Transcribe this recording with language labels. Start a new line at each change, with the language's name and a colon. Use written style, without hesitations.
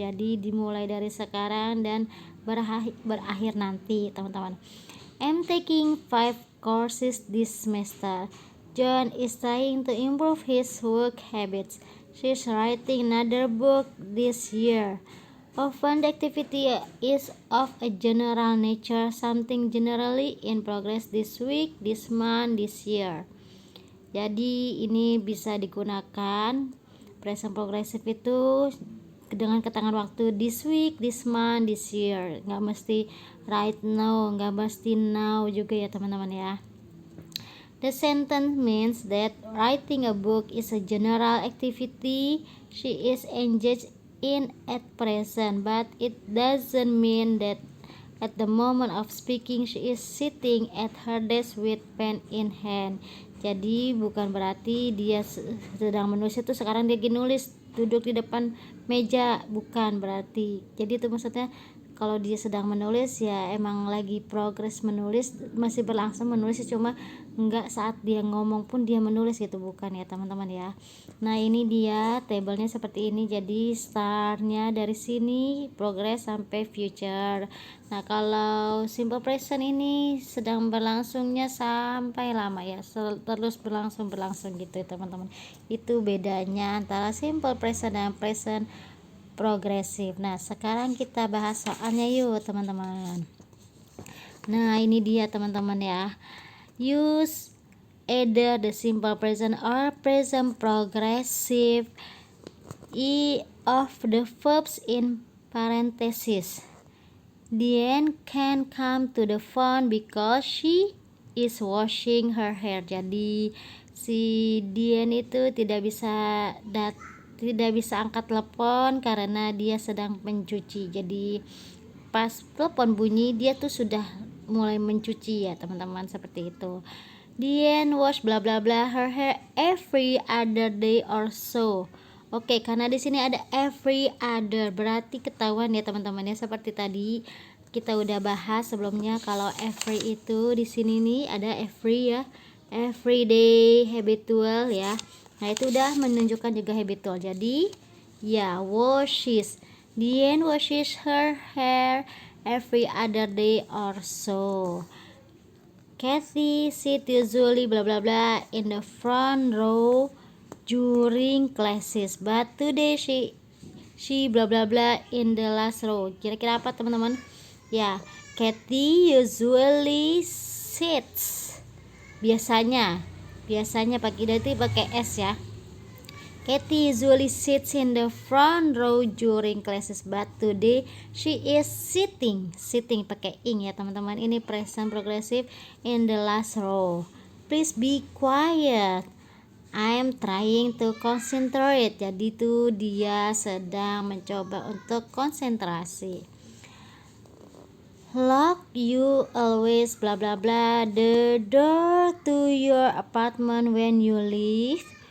Indonesian: Jadi dimulai dari sekarang dan berakhir nanti teman-teman.
English: I'm taking 5 courses this semester. John is trying to improve his work habits. She's writing another book this year. Often the activity is of a general nature, something generally in progress this week, this month, this year.
Indonesian: Jadi ini bisa digunakan present progressive itu dengan ketangan waktu
English: this week, this month, this year.
Indonesian: Nggak mesti
English: right now,
Indonesian: nggak mesti now juga ya teman-teman ya.
English: The sentence means that writing a book is a general activity she is engaged in at present, but it doesn't mean that at the moment of speaking she is sitting at her desk with pen in hand.
Indonesian: Jadi bukan berarti dia sedang menulis itu sekarang dia lagi nulis duduk di depan meja, bukan berarti. Jadi itu maksudnya kalau dia sedang menulis ya emang lagi progres menulis, masih berlangsung menulis, cuma enggak saat dia ngomong pun dia menulis gitu, bukan ya teman-teman ya. Nah ini dia tabelnya seperti ini, jadi startnya dari sini progress sampai future. Nah kalau simple present ini sedang berlangsungnya sampai lama ya, terus berlangsung gitu ya teman-teman. Itu bedanya antara simple present dan present progresif. Nah sekarang kita bahas soalnya yuk teman-teman. Nah ini dia teman-teman ya,
English: use either the simple present or present progressive of the verbs in parentheses. Diane can come to the phone because she is washing her hair.
Indonesian: Jadi si Diane itu tidak bisa angkat telepon karena dia sedang mencuci. Jadi pas telepon bunyi dia tuh sudah mulai mencuci ya teman-teman, seperti itu.
English: Diane wash bla bla bla her hair every other day or so.
Indonesian: Oke, karena di sini ada every other berarti ketahuan ya teman-teman ya, seperti tadi kita udah bahas sebelumnya kalau every itu di sini nih ada every ya, everyday habitual ya. Nah itu udah menunjukkan juga habitual. Jadi ya
English: washes, Diane washes her hair every other day or so. Kathy sit usually bla bla bla in the front row during classes, but today she bla bla bla in the last row.
Indonesian: Kira-kira apa teman-teman?
English: Ya, Kathy usually sits.
Indonesian: Biasanya pakai S ya.
English: Kathy usually sits in the front row during classes, but today she is sitting
Indonesian: pakai ing ya teman-teman.
English: Ini present progressive in the last row. Please be quiet, I am trying to concentrate.
Indonesian: Jadi tuh dia sedang mencoba untuk konsentrasi.
English: Lock you always bla bla bla the door to your apartment when you leave.